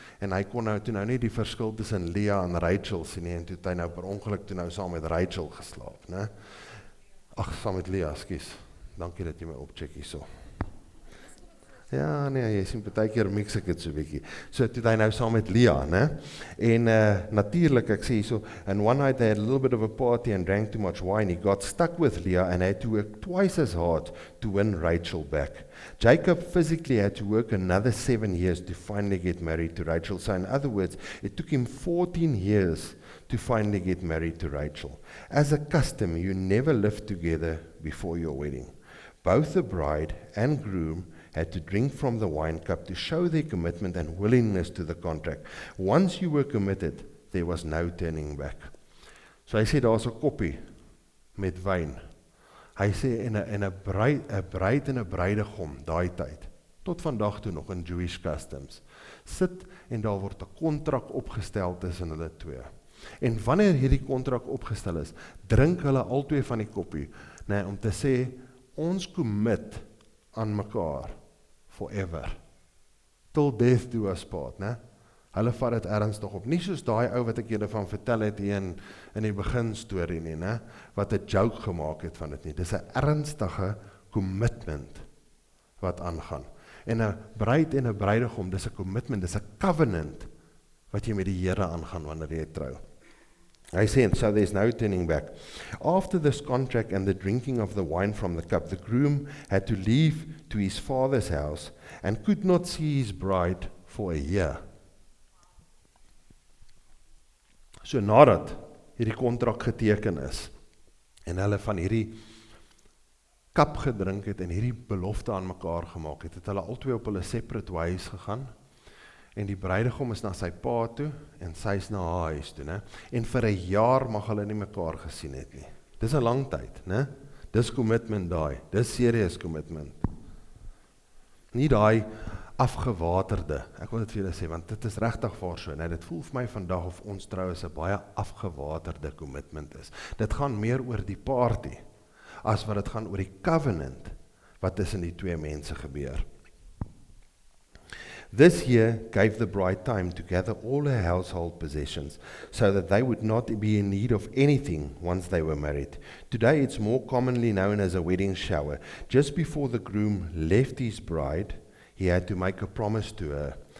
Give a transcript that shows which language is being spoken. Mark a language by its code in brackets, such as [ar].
[af] En hy kon nou toe nou nie die verskil tussen Leah en Rachel sien nie, en toe het hy nou per ongeluk toe nou saam met Rachel geslaap, né? Ag, saam met Leah, skus. Dankie dat jy my opcheck hierso. Ja, nee, jy sien partykeer mix ek dit so 'n bietjie. So toe het hy nou saam met Leah, né? En natuurlik, ek sê hierso, [en] and one night they had a little bit of a party and drank too much wine. He got stuck with Leah and had to work twice as hard to win Rachel back. Jacob physically had to work another 7 years to finally get married to Rachel. So in other words, it took him 14 years to finally get married to Rachel. As a custom, you never lived together before your wedding. Both the bride and groom had to drink from the wine cup to show their commitment and willingness to the contract. Once you were committed, there was no turning back. [af] So hy sê, daar's 'n koppie met wyn. Hy sê, en 'n bruid en 'n bruidegom, daai tyd, tot vandag toe nog [en] in Jewish customs, [af] sit en daar word 'n kontrak opgestel tussen hulle twee. En wanneer hierdie kontrak opgestel is, drink hulle albei van die koppie, om te sê, ons commit aan mekaar, forever, [en] till death do us part, [af] Hulle vat dit ernstig op, nie soos daai ou wat ek julle van vertel het hier in die begin storie nie, wat 'n joke gemaak het van dit nie, dis 'n ernstige commitment wat aangaan. En 'n bruid en 'n bruidegom, dis 'n commitment, dis 'n covenant, wat jy met die Here aangaan wanneer jy trou. Hy sê, [en] so there's no turning back. After this contract and the drinking of the wine from the cup, the groom had to leave to his father's house and could not see his bride for a year. [af] So nadat hierdie kontrak geteken is, en hulle van hierdie kap gedrink het, en hierdie belofte aan mekaar gemaak het, het hulle albei op hulle [en] separate ways [af] gegaan, en die bruidegom is na sy pa toe, en sy is na haar huis toe, en vir 'n jaar mag hulle nie mekaar gesien het nie. Dis 'n lang tyd, dis commitment daai, dis serious commitment. Nie daai afgewaterde, ek wil dit vir julle sê, want dit is regtig waar so, dit voel vir my vandag of ons trouwens 'n baie afgewaterde commitment is. Dit gaan meer oor die party, as wat dit gaan oor die covenant, wat tussen die twee mense gebeur. [en] This year gave the bride time to gather all her household possessions, so that they would not be in need of anything once they were married. Today it's more commonly known as a wedding shower. Just before the groom left his bride, he had to make a promise to her.